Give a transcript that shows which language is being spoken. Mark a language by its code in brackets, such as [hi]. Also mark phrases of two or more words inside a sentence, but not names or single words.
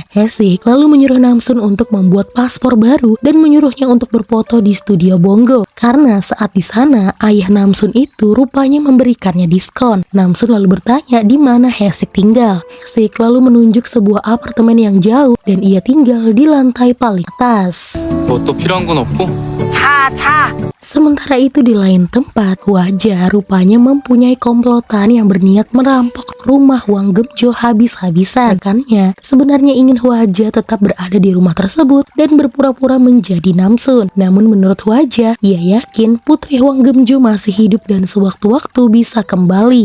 [id] Haesik lalu menyuruh Namsun untuk membuat paspor baru dan menyuruhnya untuk berfoto di studio Bongo. Karena saat di sana ayah Namsun itu rupanya memberikannya diskon. Namsun lalu bertanya di mana Haesik tinggal. Haesik lalu menunjuk sebuah apartemen yang jauh dan ia tinggal di lantai paling atas. [ko] 뭐 또 필요한 건 없고? [id] Sementara itu di lain tempat, Hwaja rupanya mempunyai komplotan yang berniat merampok rumah Wang Geumjo habis-habisan. Rekannya sebenarnya ingin Hwaja tetap berada di rumah tersebut dan berpura-pura menjadi Namsun. Namun menurut Hwaja, ia yakin putri Wang Geumjo masih hidup dan sewaktu-waktu bisa kembali.